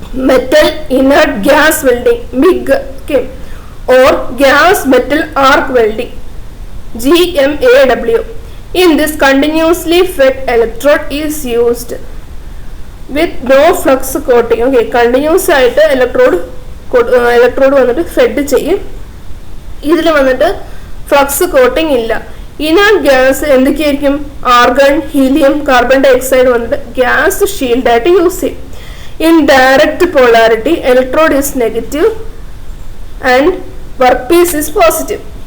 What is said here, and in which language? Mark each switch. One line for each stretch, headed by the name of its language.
English: Metal inert gas welding MIG or gas metal arc welding GMAW. In this, continuously fed electrode is used with no flux coating.
Malayalam: Okay, continuous ആയിട്ട് electrode വന്നിട്ട് fed ചെയ്യും. ഇതിൽ വന്നിട്ട് flux coating ഇല്ല. Inert gas എന്തൊക്കെയായിരിക്കും? Argon, helium, carbon dye oxide വന്നിട്ട് gas shield ആയിട്ട് use ചെയ്യും.
English: In direct polarity electrode is negative and workpiece is positive.